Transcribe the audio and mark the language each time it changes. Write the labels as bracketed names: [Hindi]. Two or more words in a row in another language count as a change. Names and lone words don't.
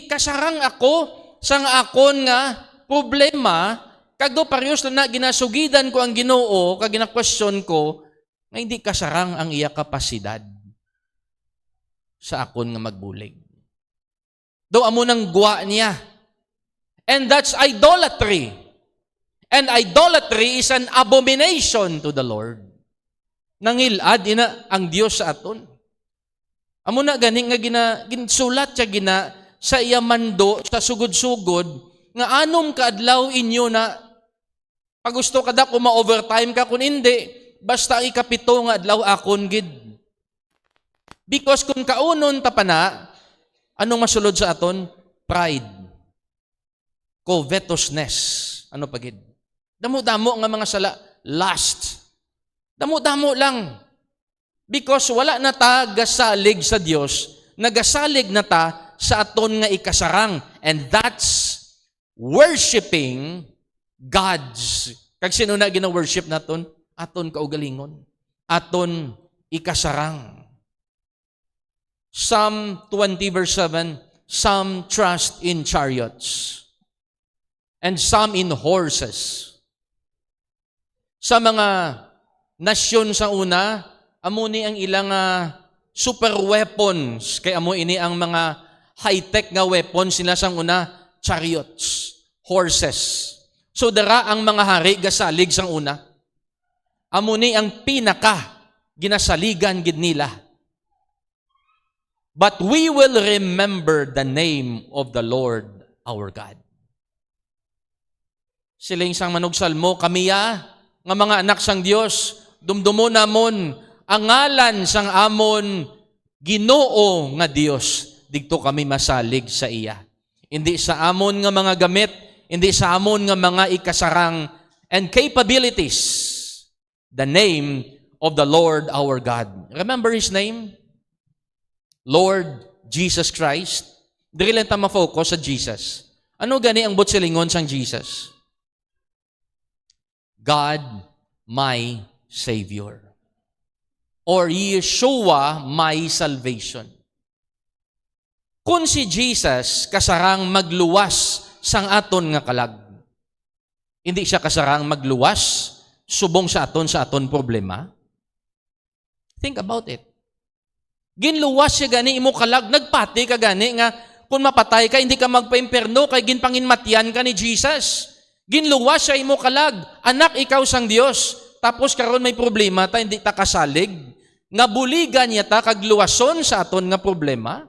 [Hiligaynon] Kasarang ako sang akon nga problema. Kag daw parehas lang na ginasugidan ko ang Ginoo, kag gina-question ko, nga hindi kasarang ang iya kapasidad sa akon nga magbulig. Daw amo nang gwa niya. [English] And that's idolatry. And idolatry is an abomination to the Lord. [Hiligaynon] Nangilad ina ang Dios sa aton. Amo na gani nga ginsulat siya gina sa iya mando sa sugod-sugod nga anom kaadlaw inyo na pagusto kada ko ma-overtime ka kun hindi basta ang ikapito nga adlaw akon gid. Because kung kaunon ta pa na, anong masulod sa aton? [English] Pride. Covetousness. [Hiligaynon] Ano pa gid? Damo-damo nga mga sala. Lust. Damo-damo lang. Because wala na ta gasalig sa Dios, nagasalig na ta sa aton nga ikasarang. [English] And that's worshiping gods. [Hiligaynon] Kag sino na gina-worship naton? Aton kaugalingon. Aton ikasarang. [English] Psalm 20 verse 7, some trust in chariots and some in horses. [Hiligaynon] Sa mga nasyon sa una, amo ni ang ilang super weapons. Kay amo ini ang mga high-tech nga weapons sila sang una, [English] chariots, horses. [Hiligaynon] So dara ang mga hari gasalig sang una. Amo ni ang pinaka ginasaligan gid nila. [English] But we will remember the name of the Lord our God. [Hiligaynon] Siling sang manugsalmo, kamiya nga mga anak sang Dios, dumdumo namon ang ngalan sang amon Ginoo nga Dios. Digto kami masalig sa iya. Hindi sa amon nga mga gamit, hindi sa amon nga mga ikasarang [English] and capabilities. The name of the Lord our God. Remember His name? Lord Jesus Christ. [Hiligaynon] Dili lang ta ma-focus sa Jesus. Ano gani ang butsilingon sang Jesus? [English] God, my Savior. Or Yeshua, my salvation. [Hiligaynon] Kung si Jesus kasarang magluwas sang aton nga kalag, hindi siya kasarang magluwas subong sa aton problema. [English] Think about it. [Hiligaynon] Ginluwas siya gani imo kalag, nagpati ka gani nga kung mapatay ka, hindi ka magpa-imperno kay ginpanginmatyan ka ni Jesus. Ginluwas siya imo kalag, anak ikaw sang Dios. Tapos karon may problema ta, hindi ta kasalig. Nga buligan niya ta kagluwason sa aton nga problema.